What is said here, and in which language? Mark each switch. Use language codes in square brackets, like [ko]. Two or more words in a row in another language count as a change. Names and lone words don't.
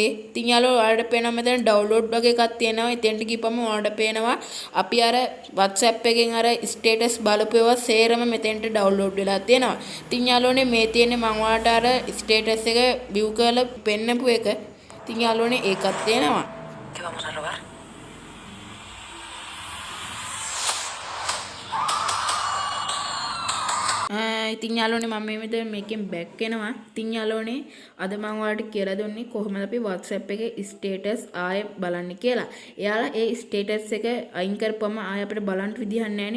[si] ඉතින් යාළුවෝ ඔයාලට පේනවා මෙතන ඩවුන්ලෝඩ් වගේ එකක් තියෙනවා. එතෙන්ට ගිහපම ඔයාලට පේනවා අපි අර WhatsApp එකෙන් අර ස්ටේටස් බලපුවා සේරම මෙතෙන්ට ඩවුන්ලෝඩ් වෙලා තියෙනවා. ඉතින් යාළුවනේ මේ තියෙන්නේ මම ඔයාලට අර ස්ටේටස් එක view කරලා පෙන්නපු එක. ඉතින් යාළුවනේ ඒකත් තියෙනවා. [es] ¿Qué vamos a robar? [si] ඉතින් යාළුවනේ මම මේ විදිහට මේකෙන් බෑක් වෙනවා. ඉතින් යාළුවනේ අද මම ඔයාලට කියලා දුන්නේ කොහොමද අපි WhatsApp එකේ ස්ටේටස් ආයෙ බලන්න කියලා. එයාලා ඒ ස්ටේටස් එක අයින් කරපුවම ආයෙ අපිට බලන්න විදිහක් නැහැනේ.